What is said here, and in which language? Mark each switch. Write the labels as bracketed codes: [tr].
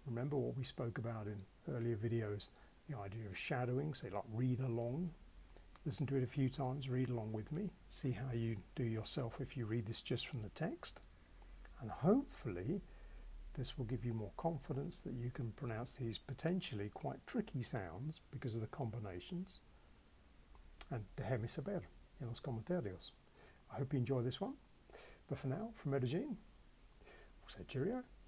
[en] Remember what we spoke about in earlier videos, the idea of shadowing, so like read along. Listen to it a few times, read along with me. See how you do yourself if you read this just from the text. And hopefully this will give you more confidence that you can pronounce these potentially quite tricky sounds because of the combinations. [es] And déjame saber en los comentarios. [en] I hope you enjoy this one. But for now, from Medellin, we'll say cheerio.